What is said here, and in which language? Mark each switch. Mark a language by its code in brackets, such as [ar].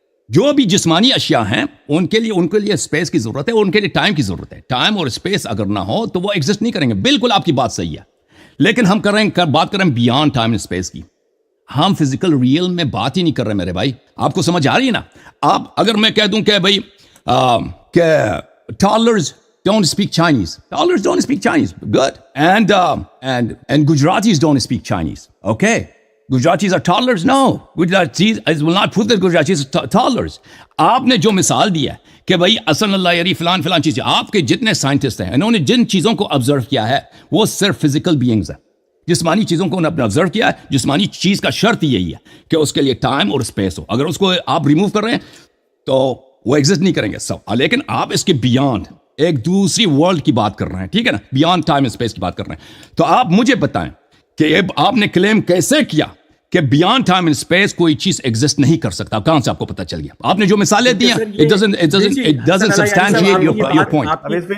[ur] جو بھی جسمانی اشیاء ہیں ان کے لیے اسپیس کی ضرورت ہے، اور ان کے لیے ٹائم کی ضرورت ہے۔ ٹائم اور اسپیس اگر نہ ہو تو وہ ایگزسٹ نہیں کریں گے۔ بالکل آپ کی بات صحیح ہے، لیکن ہم بات کر رہے ہیں بیانڈ ٹائم اینڈ اسپیس کی، ہم فزیکل ریئل میں بات ہی نہیں کر رہے میرے بھائی۔ آپ کو سمجھ آ رہی ہے نا؟ آپ اگر میں کہہ دوں کہ بھائی کہ [en] toddlers don't speak Chinese. Toddlers don't speak Chinese. Good. And Gujaratis don't speak Chinese. Okay. Gujaratis are toddlers? No. Gujaratis, I will not prove that Gujaratis are toddlers. [ur] آپ نے جو مثال دی ہے کہ بھائی حسن اللہ یاری فلان چیزیں، آپ کے جتنے سائنٹسٹ ہیں انہوں نے جن چیزوں کو آبزرو کیا ہے وہ صرف فزیکل بینگز ہیں، جسمانی چیزوں کو انہوں نے آبزرو کیا ہے۔ جسمانی چیز کا شرط یہی ہے کہ اس کے لیے ٹائم اور اسپیس ہو، اگر اس کو آپ ریموو کر رہے ہیں تو وہ ایگزسٹ نہیں کریں گے سب۔ لیکن آپ اس کے بیانڈ ایک دوسری ورلڈ کی بات کر رہے ہیں، ٹھیک ہے نا، بیانڈ ٹائم اینڈ اسپیس کی بات کر رہے ہیں۔ تو آپ مجھے بتائیں کہ آپ نے کلیم کیسے کیا کہ بیانڈ ٹائم اینڈ اسپیس کوئی چیز ایگزسٹ نہیں کر سکتا؟ کہاں سے آپ کو پتہ چل گیا؟ آپ نے جو مثالیں دی ہیں [en] it doesn't substantiate your point۔